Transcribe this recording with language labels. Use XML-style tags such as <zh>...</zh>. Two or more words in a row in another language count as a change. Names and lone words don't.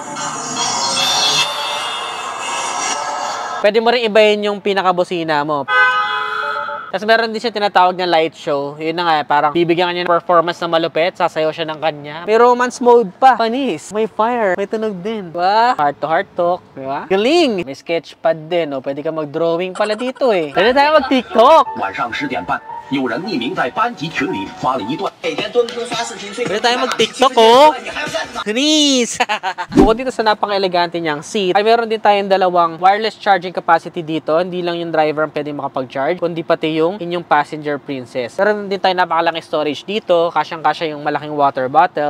<tl>Pwede mo rin ibahin yung pinakabusina mo. Tapos meron din siya tinatawag na</tl> <en>light show.</en> <tl>Yun na nga, parang bibigyan ka niya ng performance na malupit. Sasayaw siya ng kanya. May</tl> <en>romance mode</en> <tl>pa. Panis. May fire. May tunog din. Diba?</tl> <en>Heart to heart talk.</en> <tl>Diba? Galing! May sketchpad din. O, pwede ka mag-drawing pala dito eh. Pwede tayo mag-TikTok.</tl> <zh>晚上10点半，有人匿名在班级群里发了一段。每天蹲坑刷视频最。</zh> <tl>Pwede tayo mag-TikTok, oh! Please! Bukod dito sa napaka-elegante niyang seat, ay meron din tayong dalawang</tl> <en>wireless charging capacity</en> <tl>dito. Hindi lang yung driver ang pwede makapag-charge, kundi pati yung inyong</tl> <en>passenger princess.</en> <tl>Meron din tayong napakalaking storage dito. Kasyang-kasya yung malaking</tl> <en>water bottles.</en>